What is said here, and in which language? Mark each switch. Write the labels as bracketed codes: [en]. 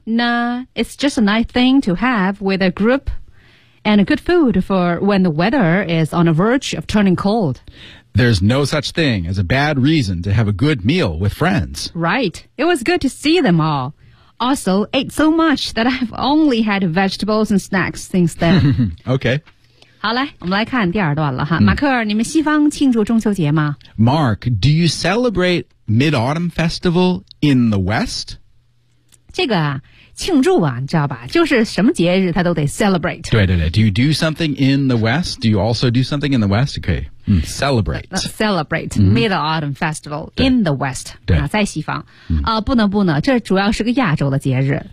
[en] Nah, it's just a nice thing to have with a group and a good food for when the weather is on the verge of turning cold. There's no such thing as a bad reason to have a good meal with friends. Right. It was good to see them all. Also, ate so much that I've only had vegetables and snacks since then. Okay. [zh] 好嘞，我们来看第二段了哈。马克，你们西方庆祝中秋节吗？ [en] Mark, do you celebrate Mid-Autumn Festival in the West? [zh] 这个啊，庆祝啊，你知道吧，就是什么节日他都得 celebrate。 [en] 对对对， do you do something in the West? Do you also do something in the West? Okay. Celebrate. Celebrate Mid-Autumn Festival in the West. [zh] 对、在西方、不能不能，这主要是个亚洲的节日。